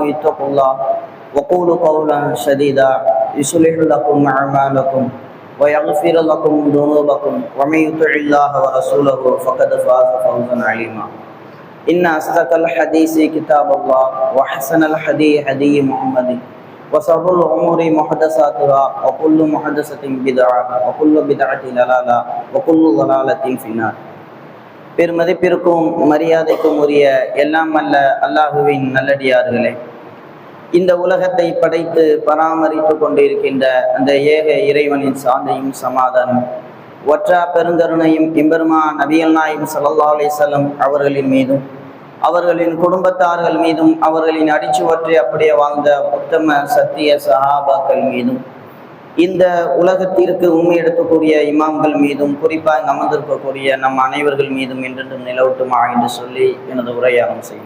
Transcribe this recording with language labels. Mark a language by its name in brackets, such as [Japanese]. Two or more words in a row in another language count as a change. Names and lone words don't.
[Arabic] اتقوا الله وقولوا قولا سديدا يصلح لكم اعمالكم ويغفر لكم ذنوبكم ومن يطع الله ورسوله فقد فاز فوزا عظيما إن أصدق الحديث كتاب الله وحسن الحديث هدي محمد وشر الأمور محدثاتها وكل محدثة بدعة وكل بدعة ضلالة وكل ضلالة في النار. [Tamil] பெருமதிப்பிற்கும் மரியாதைக்கும் உரிய எல்லாம் அல்ல அல்லாஹுவின் நல்லடியார்களே, இந்த உலகத்தை படைத்து பராமரித்து கொண்டிருக்கின்ற அந்த ஏக இறைவனின் சாந்தியும் சமாதானம் ஒற்றா பெருங்கருணையும் எம்பெருமான் நபிகள் நாயகம் [Arabic] صلى الله عليه وسلم [Tamil] அவர்களின் மீதும் அவர்களின் குடும்பத்தார்கள் மீதும் அவர்களின் அடிச்சுவற்றை அப்படியே வாழ்ந்த உத்தம சத்திய சஹாபாக்கள் மீதும் இந்த உலகத்திற்கு உண்மை எடுக்கக்கூடிய இமாம்கள் மீதும் குறிப்பாக அமர்ந்திருக்கக்கூடிய நம் அனைவர்கள் மீதும் என்றென்றும் நிலவட்டுமா என்று சொல்லி எனது உரையாடம் செய்யும்.